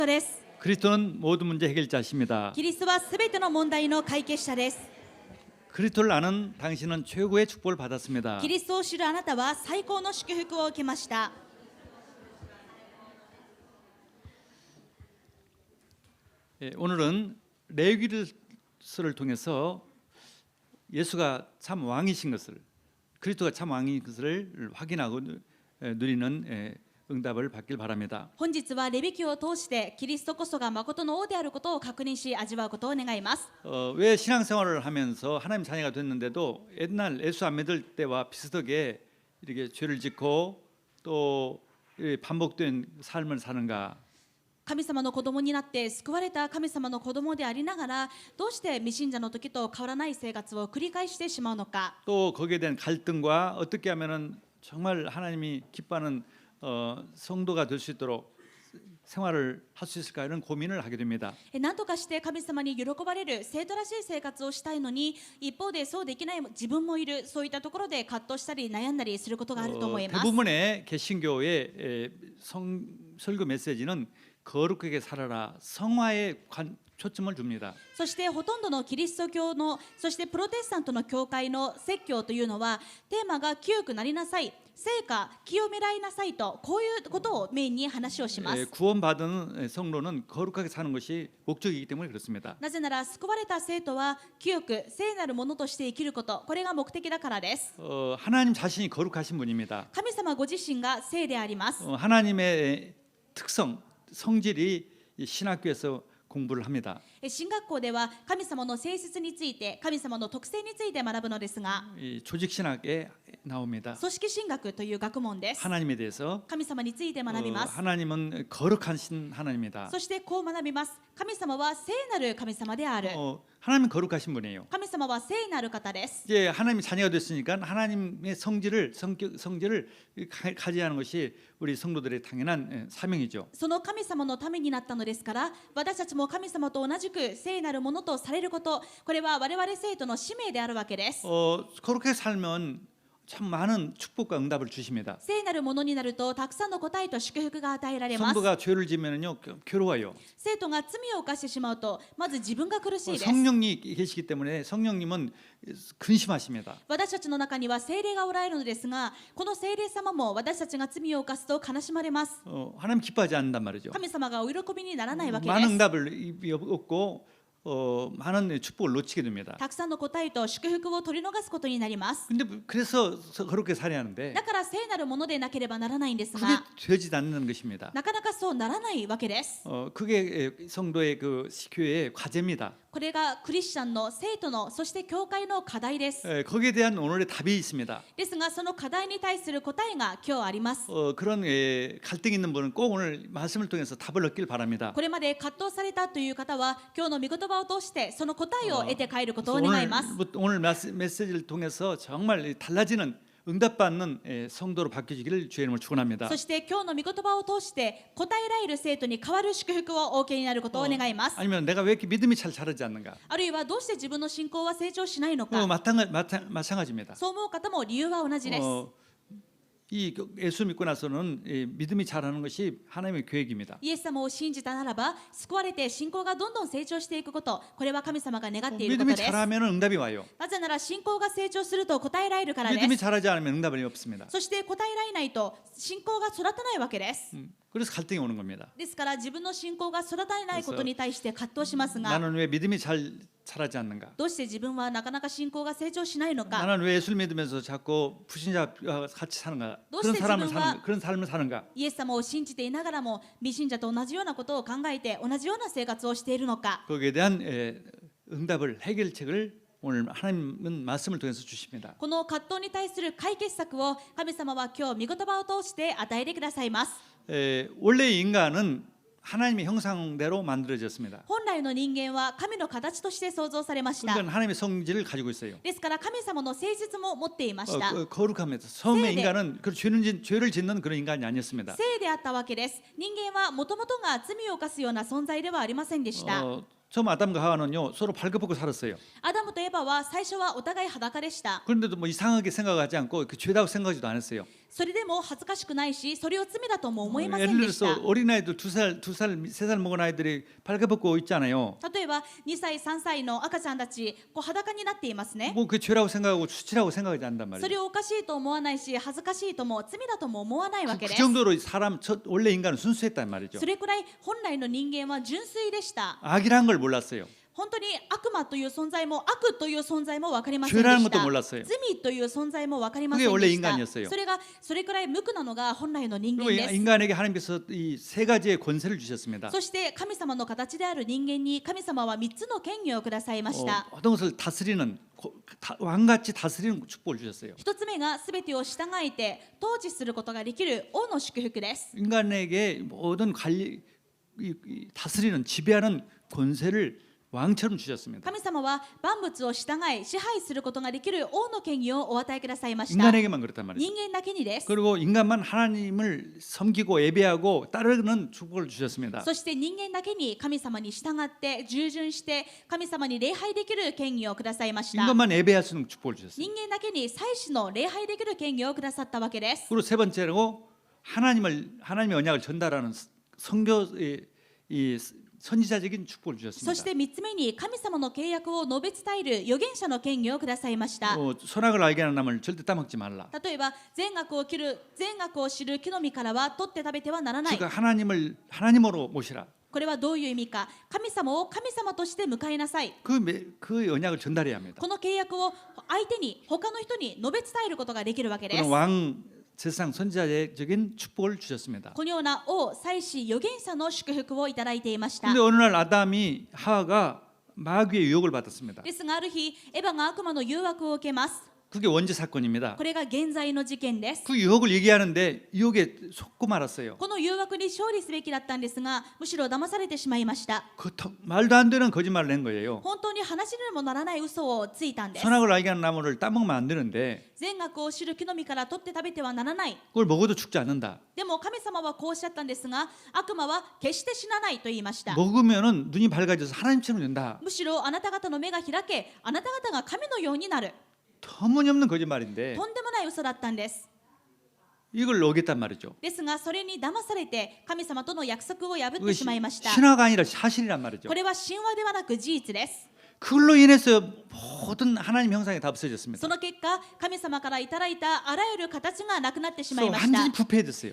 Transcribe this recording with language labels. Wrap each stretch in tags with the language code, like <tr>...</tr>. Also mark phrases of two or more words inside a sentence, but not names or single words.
<ja>です。</ja> <ko>그리스도는 모든 문제 해결자십니다.</ko> <ja>キリストはすべての問題の解決者です。</ja> <ko>그리스도를 아는 당신은 최고의 축복을 받았습니다.</ko> <ja>キリストを知るあなたは最高の祝福を受けました。</ja> <ko>오늘은 레위기를 통해서 예수가 참 왕이신 것을, 그리스도가 참 왕인 것을 확인하고 누리는 응답을 받길 바랍니다.</ko> <ja>本日はレビ記を通してキリストこそが誠の王であることを確認し味わうことを願います。</ja> <ko>왜 신앙생활을 하면서 하나님 자녀가 됐는데도 옛날 예수 안 믿을 때와 비슷하게 이렇게 죄를 짓고 또 반복된 삶을 사는가?</ko> <ja>神様の子供になって救われた神様の子供でありながらどうして未信者の時と変わらない生活を繰り返してしまうのか。</ja> <ko>또 거기에 대한 갈등과 어떻게 하면은 정말 하나님이 기뻐하는 성도가 될 수 있도록 생활을 할 수 있을까 이런 고민을 하게 됩니다.</ko> <ja>何とかして神様に喜ばれる生徒らしい生活をしたいのに一方でそうできない自分もいる。そういったところで葛藤したり悩んだりすることがあると思います。</ja> <ko>대부분의 개신교의 설교 메시지는 거룩하게 살아라 성화에 초점을 줍니다.</ko> <ja>そしてほとんどのキリスト教のそしてプロテスタントの教会の説教というのはテーマが清くなりなさい、聖歌清めらいなさいとこういうことをメインに話をします。</ja> <ko>구원받은 성도는 거룩하게 사는 것이 목적이기 때문에 그렇습니다.</ko> <ja>なぜなら救われた生徒は清く聖なるものとして生きること、これが目的だからです。</ja> <ko>하나님 자신이 거룩하신 분입니다.</ko> <ja>神様ご自身が聖であります。</ja> <ko>하나님의 특성, 성질이 신학교에서 공부를 합니다.</ko> <ja>神学校では神様の性質について神様の特性について学ぶのですが、</ja> <ko>조직 신학에 나옵니다.</ko> <ja>組織神学という学問です。</ja> <ko>하나님에 대해서</ko> <ja>神様について学びます。</ja> <ko>하나님은 거룩하신 하나님입니다.</ko> <ja>そしてこう学びます。神様は聖なる神様である。</ja> <ko>하나님은 거룩하신 분이에요.</ko> <ja>神様は聖なる方です。</ja> <ko>이제 하나님이 자녀가 됐으니까 하나님의 성질을 가지하는 것이 우리 성도들의 당연한 사명이죠.</ko> <ja>その神様のためになったのですから、私たちも神様と同じく聖なるものとされること、これは我々生徒の使命であるわけです。</ja> <ko>거룩하게 살면 참 많은 축복과 응답을 주십니다.</ko> <ja>聖なるものになるとたくさんの答えと祝福が与えられます。</ja> <ko>성도가 죄를 지면은요 괴로워요.</ko> <ja>生徒が罪を犯してしまうとまず自分が苦しいです。</ja> <ko>성령이 계시기 때문에 성령님은 근심하십니다.</ko> <ja>私たちの中には聖霊がおられるのですが、この聖霊様も私たちが罪を犯すと悲しまれます。</ja> <ko>하나님 기뻐하지 않는단 말이죠.</ko> <ja>神様がお喜びにならないわけで</ja> <ko>많은</ko> <ja>す。</ja> <ko>응답을 얻고 많은 축복을 놓치게 됩니다.</ko> <ja>たくさんの答えと祝福を取り逃すことになります。</ja> <ko>근데 그래서 그렇게 살아야 하는데</ko> <ja>だから聖なるものでなければならないんです</ja> <ko>그게</ko> <ja>が、</ja> <ko>되지 않는 것입니다.</ko> <ja>なかなかそうならないわけです。</ja> <ko>그게 성도의 그 교회의 과제입니다.</ko> <ja>これがクリスチャンの生徒のそして教会の課題です。</ja> <ko>거기에 대한 오늘의 답이 있습니다.</ko> <ja>ですがその課題に対する答えが今日あります。</ja> <ko>그런 갈등 있는 분은 꼭 오늘 말씀을 통해서 답을 얻길 바랍니다.</ko> <ja>これまで葛藤されたという方は今日の御言葉を通してその答えを得て帰ることを願います。</ja> <ko>오늘 메시지를 통해서 정말 달라지는 응답받는 성도로 바뀌시기를 주의 이름으로 축원합니다.</ko> <ja>そして今日の御言葉を通して答えられる生徒に変わる祝福をお受けになることを願います。</ja> <ko>아니면 내가 왜 이렇게 믿음이 잘 자라지 않는가?</ko> <ja>あるいはどうして自分の信仰は成長しないのか。</ja> <ko>마찬가지입니다.</ko> <ja>そう思う方も理由は同じです。</ja> <ko>이 예수 믿고 나서는 믿음이 자라는 것이 하나님의 계획입니다.</ko> <ja>イエス様を信じたならば救われて信仰がどんどん成長していくこと、これは神様が願っていること</ja> <ko>믿음이</ko> <ja>です。</ja> <ko>자라면 응답이 와요.</ko> <ja>なぜなら信仰が成長すると答えられるからで</ja> <ko>믿음이</ko> <ja>す。</ja> <ko>자라지 않으면 응답이 없습니다.</ko> <ja>そして答えられないと信仰が育たないわけです。</ja> <ko>그래서 갈등이 오는 겁니다.</ko> <ja>ですから自分の信仰が育たないことに対して葛藤しますが、</ja> <ko>나는 왜 믿음이 잘 자라지 않는가?</ko> <ja>どうして自分はなかなか信仰が成長しないのか。</ja> <ko>나는 왜 예수를 믿으면서 자꾸 불신자와 같이 사는가? 도대체 그런 삶을 사는가?</ko> <ja>イエス様を信じていながらも未信者と同じようなことを考えて同じような生活をしているのか。</ja> <ko>거기에 대한 응답을 해결책을 오늘 하나님은 말씀을 통해서 주십니다.</ko> <ja>この葛藤に対する解決策を神様は今日御言葉を通して与えてくださいます。</ja> <ko>원래 인간은 하나님의 형상대로 만들어졌습니다.</ko> <ja>本来の人間は神の形として創造されました。</ja> <ko>그러니까 하나님의 성질을 가지고 있어요.</ko> <ja>ですから神様の性質も持っていました。</ja> <ko>거룩합니다. 처음에 세대. 인간은 죄를 짓는 그런 인간이 아니었습니다.</ko> <ja>聖であったわけです。人間はもともとが罪を犯すような存在ではありませんでした。</ja> <ko>처음 아담과 하와는요 서로 발굽벗고 살았어요.</ko> <ja>アダムとエバは最初はお互い裸でした。</ja> <ko>그런데도 뭐 이상하게 생각하지 않고 그 죄다고 생각하지도 않았어요.</ko> <ja>それでも恥ずかしくないし、それを罪だとも思いませ</ja> <ko>예를</ko> <ja>んでした。</ja> <ko>들어서 어린아이들 2살, 3살 먹은 아이들이 발가벗고 있잖아요.</ko> <ja>例えば2歳3歳の赤ちゃんたち裸になっていますね。</ja> <ko>뭐 그게 죄라고 생각하고 수치라고 생각하지 않단</ko> <ja>そ</ja> <ko>말이죠.</ko> <ja>れをおかしいと思わないし、恥ずかしいとも罪だとも思わないわけ</ja> <ko>그</ko> <ja>です。</ja> <ko>정도로 원래 인간은 순수했단 말이죠.</ko> <ja>それくらい本来の人間は純粋でした。</ja> <ko>악이란 걸 몰랐어요.</ko> <ja>本当に悪魔という存在も悪という存在も分かりませんで</ja> <ko>죄라는</ko> <ja>し</ja> <ko>것도</ko> <ja>た。</ja> <ko>몰랐어요.</ko> <ja>罪という存在も分かりませ</ja> <ko>그게</ko> <ja>ん</ja> <ko>원래</ko> <ja>でした。</ja> <ko>인간이었어요.</ko> <ja>それくらい無垢なのが本来の人間</ja> <ko>그리고</ko> <ja>です。</ja> <ko>인간에게 하나님께서 이 세 가지의 권세를 주셨습니다.</ko> <ja>そして神様の形である人間に神様は3つの権威をくださいました。</ja> <ko>어떤 것을 다스리는 왕같이 다스리는 축복을 주셨어요.</ko> <ja>一つ目が全てを従えて統治することができる王の祝福です。</ja> <ko>인간에게 모든 관리, 다스리는 지배하는 권세를 왕처럼 주셨습니다.</ko> <ja>神様は万物を従い支配することができる王の権威をお与えくださいました。</ja> <ko>인간에게만 그렇단 말이죠.</ko> <ja>人間だけにです。</ja> <ko>그리고 인간만 하나님을 섬기고 예배하고 따르는 축복을 주셨습니다.</ko> <ja>そして人間だけに神様に従って従順して神様に礼拝できる権威をくださいました。</ja> <ko>인간만 예배할 수 있는 축복을 주셨어요.</ko> <ja>人間だけに祭司の礼拝できる権威をくださったわけです。</ja> <ko>그리고 세 번째로 하나님의 언약을 전달하는 선교의 이 선지자적인 축복을</ko> <ja>そ</ja> <ko>주셨습니다.</ko> <ja>して3つ目に神様の契約を述べ伝える預言者の権威をくださいました。</ja> <ko>선악을 알게 하는 나무를 절대 따먹지 말라.</ko> <ja>例えば善悪を知る木の実からは取って食べてはならない。</ja> <ko>즉 하나님으로 모시라.</ko> <ja>これはどういう意味か。神様を神様として迎えなさい。</ja> <ko>그 언약을 전달해야 합니다.</ko> <ja>この契約を相手に他の人に述べ伝えることができるわけです。</ja> <ko>그런 왕 세상 선지자적인 축복을 주셨습니다.</ko> <ja>このような王、祭司、預言者の祝福をいただいていました。</ja> <ko>그런데 어느 날 아담이 하와가 마귀의 유혹을 받았습니다.</ko> <ja>ですがある日、エヴァが悪魔の誘惑を受けます。</ja> <ko>그게 원죄 사건입니다.</ko> <ja>これが現在の事件です。</ja> <ko>그 유혹을 얘기하는데 유혹에 속고 말았어요.</ko> <ja>この誘惑に勝利すべきだったんですが、むしろ騙されてしまいました。</ja> <ko>말도 안 되는 거짓말을 낸 거예요.</ko> <ja>本当に話にもならない嘘をついたんです。</ja> <ko>선악을 알게 하는 나무를 따먹으면 안 되는데</ko> <ja>善悪を知る木の実から取って食べてはならない。</ja> <ko>그걸 먹어도 죽지 않는다.</ko> <ja>でも神様はこうおっしゃったんですが、悪魔は決して死なないと言いました。</ja> <ko>먹으면은 눈이 밝아져서 하나님처럼 된다.</ko> <ja>むしろあなた方の目が開け、あなた方が神のようになる。</ja> <ko>터무니없는 거짓말인데</ko> <ja>とんでもない嘘だったんです。</ja> <ko>이걸 어겼단 말이죠.</ko> <ja>ですがそれに騙されて神様との約束を破っ</ja> <ko>그것이</ko> <ja>てしまいました。</ja> <ko>신화가 아니라 사실이란 말이죠.</ko> <ja>これは神話ではなく事実です。</ja> <ko>그걸로 인해서 모든 하나님 형상이 다 없어졌습니다.</ko> <ja>その結果、神様からいただいたあらゆる形がなくなってしまい</ja> <ko>그래서</ko> <ja>ました。</ja> <ko>완전히 부패해졌어요.</ko>